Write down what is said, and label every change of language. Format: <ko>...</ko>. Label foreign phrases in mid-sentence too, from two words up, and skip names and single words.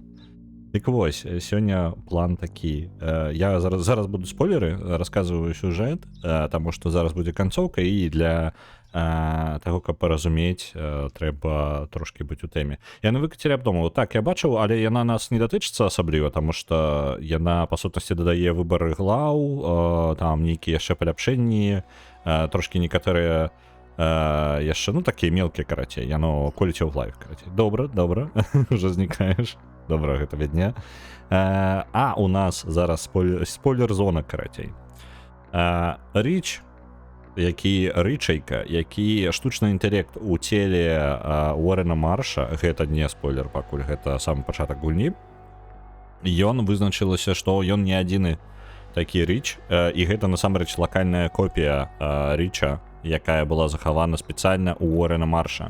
<be>Дык вось, сёння план такі. Я зараз буду спойлеры, расказваю сюжэт, таму што зараз будзе канцоўка, і для таго, каб паразумець, трэба трошкі быць у тэме. Яны выкацілі абдумаў. Так, я бачыў, але яна нас не датычыцца асабліва, таму што яна, па сутнасці, дадае выбары глаў, там нейкія яшчэ паляпшэнні, трошки некаторыя яшчэ, ну, такія мелкія, карацей, яно</be> <en>quality of life,</en> <be>карацей. Добра, уже знікаеш. Добра, гэта відня. У нас зараз спойлер-зона, карацей. Річ, Рычайка, які штучны інтэлект у целе Уоррена Марша, гэта не спойлер пакуль, гэта самы пачатак гульні, ён вызначылася, што ён не адзіны такі Рыч, і гэта насамрэч лакальная копія Рыча, якая была захавана спецыяльна ў Уоррена Марша.</be>